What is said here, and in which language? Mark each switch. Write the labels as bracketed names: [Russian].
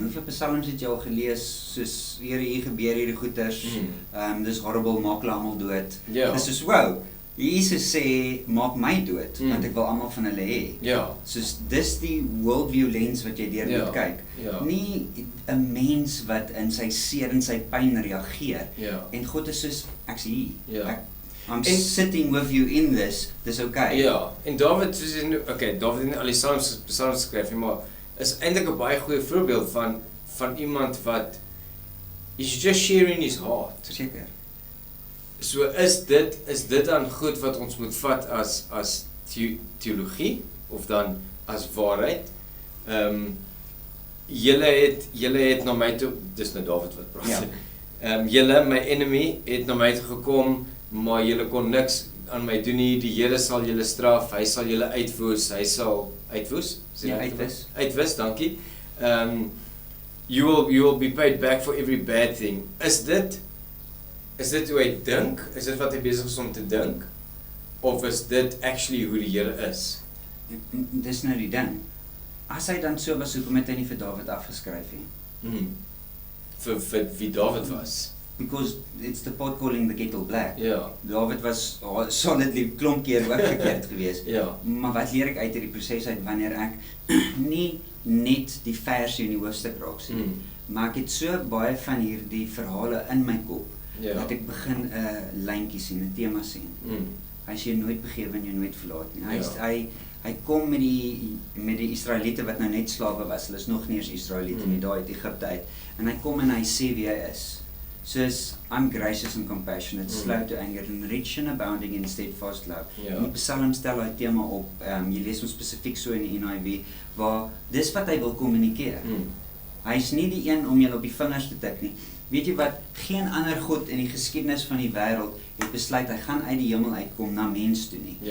[Afrikaans] Hoeveel psalms het jy al gelees, soos Here, hier gebeur hierdie goeters, dis horrible, maak hulle almal dood. Ja. Dis soos, wow, Jesus sê, maak my dood, want ek wil almal van hulle hê. Ja. Soos, dis die worldview lens wat jy deur moet kyk. Ja. Nie 'n mens wat in sy seer en sy pyn reageer. Ja. En God is soos, ek's hier. Ja. [English] I'm sitting with you in this, [Afrikaans] dis okay. Ja, en David, David het nie al die psalms geskryf nie, maar is eintlik 'n baie goeie voorbeeld van iemand wat is [English] just sharing his heart. [Afrikaans] Verseker. So is dit dan goed wat ons moet vat as teologie of dan as waarheid? Julle het na my toe, dis nou David wat praat. Ja. Julle, my enemy, het na my toe gekom, maar julle kon niks aan my doen nie. Die Here sal julle straf, hy sal julle uitwoes, hy sal uitwoes? Ja, uitwis. Uitwis, dankie. [English] You will be paid back for every bad thing. [Afrikaans] Is dit hoe hy dink? Is dit wat hy besig is om te dink? Of is dit actually hoe die Here is? Dis nou die ding. As hy dan so was, hoekom het hy nie vir David afgeskryf nie? Vir wie David was? [English] Because it's the pot calling the kettle black. [Afrikaans] Ja. David was solidly klomp keer ook verkeerd geweest. Ja. Maar wat leer ek uit hierdie proses uit wanneer ek nie net die verse in die hoofstuk raak sien, maar ek het so baie van hierdie verhale in my kop, dat ek begin 'n lyntjie sien, 'n tema sien. Hy sê nooit begewe en jy nooit verlaat nie. Hy kom met die Israeliete wat nou net slawe was. Hulle is nog nie eens Israeliete nie, daar uit Egipte uit. En hy kom en hy sê wie hy is. [English] Soos, I'm gracious and compassionate, slow to anger, and rich and abounding in steadfast love. [Afrikaans] En die Psalm stel hy tema op, jy lees hom spesifiek so in die NIV, waar dis wat hy wil kommunikeer. Hy is nie die een om julle op die vingers te tik nie. Weet jy wat, geen ander God in die geskiedenis van die wêreld het besluit, hy gaan uit die hemel uitkom na mens toe nie.